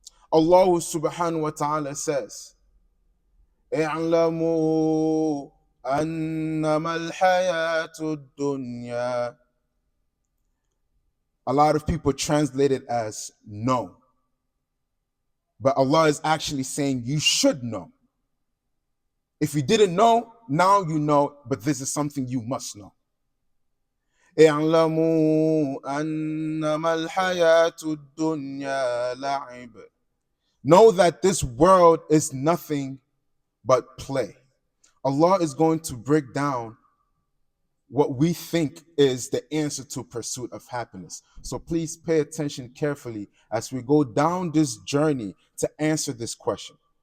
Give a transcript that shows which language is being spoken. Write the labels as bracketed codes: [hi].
[ar] Allah subhanahu wa ta'ala [en] says, [ar] اعلموا أنما الحياة الدنيا. [en] A lot of people translate it as know. But Allah is actually saying you should know. If you didn't know, now you know, but this is something you must know. [ar] اعلموا أنما الحياة الدنيا لعب. [en] Know that this world is nothing but play. Allah is going to break down what we think is the answer to pursuit of happiness. So please pay attention carefully as we go down this journey to answer this question.